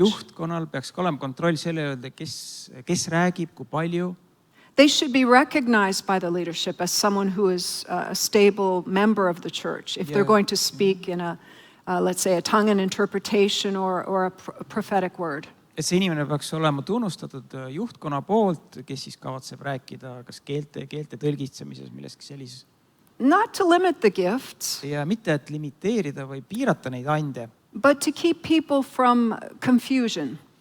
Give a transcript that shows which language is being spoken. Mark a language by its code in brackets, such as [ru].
[et] Juhtkonnal peaks ka olema kontroll selle üle, kes räägib, kui palju. [en] They should be recognized by the leadership as someone who is a stable member of the church. If they're going to speak in a, let's say, a tongue and interpretation or a prophetic word. [et] Et see inimene peaks olema tunnustatud juhtkonna poolt, kes siis kavatseb rääkida kas keelte tõlgitsemises, milleski sellises. [en] Not to limit the gifts, [et] Ja mitte, et limiteerida või piirata neid ande, [en] but to keep people from confusion.